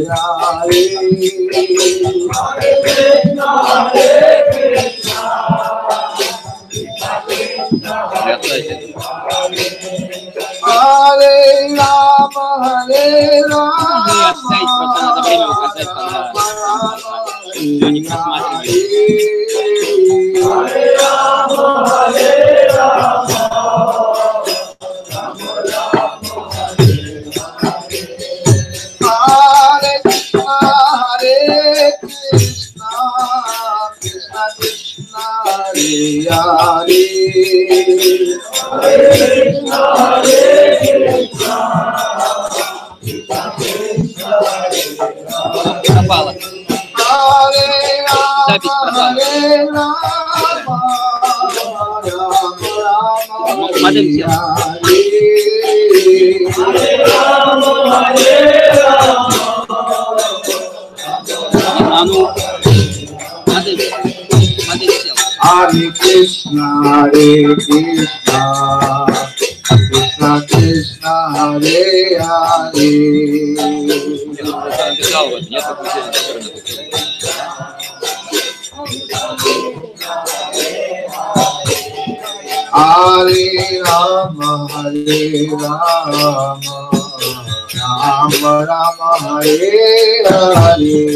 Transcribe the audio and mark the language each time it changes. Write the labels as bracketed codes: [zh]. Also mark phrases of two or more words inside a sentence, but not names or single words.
[sa] Hare Rama, Hare Rama, [ru] Ну и оставить, просто надо время указать, когда все не просматривается. [sa] Hare Rama, Hare Rama, Hare Krishna, Hare Krishna, Krishna Krishna, Hare Hare, Hare Krishna, Hare Krishna, [ru] Пропало. Запись пропала. Модем сел. А ну, модем сел. [sa] Hare Krishna, Krishna Krishna, Hare Hare. Hare Rama, Rama Rama, Hare Hare.